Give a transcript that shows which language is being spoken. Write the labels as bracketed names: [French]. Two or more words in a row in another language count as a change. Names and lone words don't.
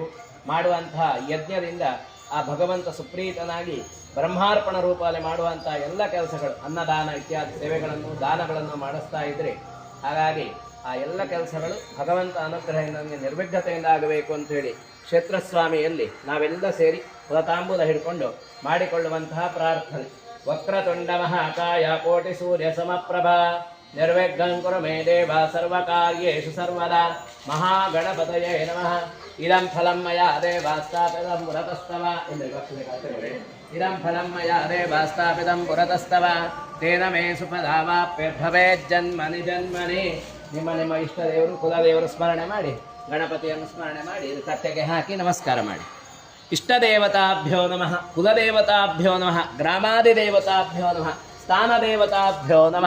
[Kannada] ಮಾಡುವಂತಹ ಯಜ್ಞದಿಂದ ಆ ಭಗವಂತ ಸುಪ್ರೀತನಾಗಿ ಬ್ರಹ್ಮಾರ್ಪಣ ರೂಪದಲ್ಲಿ ಮಾಡುವಂತಹ ಎಲ್ಲ ಕೆಲಸಗಳು, ಅನ್ನದಾನ ಇತ್ಯಾದಿ ಸೇವೆಗಳನ್ನು, ದಾನಗಳನ್ನು ಮಾಡಿಸ್ತಾ ಇದ್ದರೆ, ಹಾಗಾಗಿ ಆ ಎಲ್ಲ ಕೆಲಸಗಳು ಭಗವಂತ ಅನುಗ್ರಹದಿಂದ ನಮಗೆ ನಿರ್ವಿಘ್ನತೆಯಿಂದ ಆಗಬೇಕು ಅಂಥೇಳಿ ಕ್ಷೇತ್ರಸ್ವಾಮಿಯಲ್ಲಿ ನಾವೆಲ್ಲ ಸೇರಿ ಹುಲತಾಂಬೂಲ ಹಿಡ್ಕೊಂಡು ಮಾಡಿಕೊಳ್ಳುವಂತಹ ಪ್ರಾರ್ಥನೆ. [Sanskrit] ವಕ್ರತುಂಡ ಮಹಾಕಾಯ ಕೋಟಿ ಸೂರ್ಯ ಸಮಪ್ರಭಾ ನಿರ್ವಿಘ್ನಂ ಕುರು ಮೇ ದೇವ ಸರ್ವಕಾರ್ಯೇಷು ಸರ್ವದಾ. ಮಹಾಗಣಪತಯೇ ನಮಃ. ಇದಂ ಫಲಂ ಮಯಾ ದೇವಾಸ್ಥಾಪಿತಂ ಪುರತಸ್ತವ. ಇದಂ ಫಲಂ ಮಯಾ ದೇವಾಸ್ಥಾಪಿತಂ ಪುರತಸ್ತವ. ತೇನ ಮೇ ಸುಪದಾವಾಪ್ಯರ್ಭವೇಜ್ಜನ್ಮನಿ ಜನ್ಮನಿ. [Kannada] ನಿಮ್ಮ ಇಷ್ಟ ದೇವರು, ಕುಲದೇವರು ಸ್ಮರಣೆ ಮಾಡಿ, ಗಣಪತಿಯನ್ನು ಸ್ಮರಣೆ ಮಾಡಿ ಇದು ತಟ್ಟೆಗೆ ಹಾಕಿ ನಮಸ್ಕಾರ ಮಾಡಿ. [Sanskrit] ಇಷ್ಟದೇವತಾಭ್ಯೋ ನಮಃ. ಕುಲದೇವತಾಭ್ಯೋ ನಮಃ. ಗ್ರಾಮಾದಿದೇವತಾಭ್ಯೋ ನಮಃ. ಸ್ಥಾನದೇವತಾಭ್ಯೋ ನಮಃ.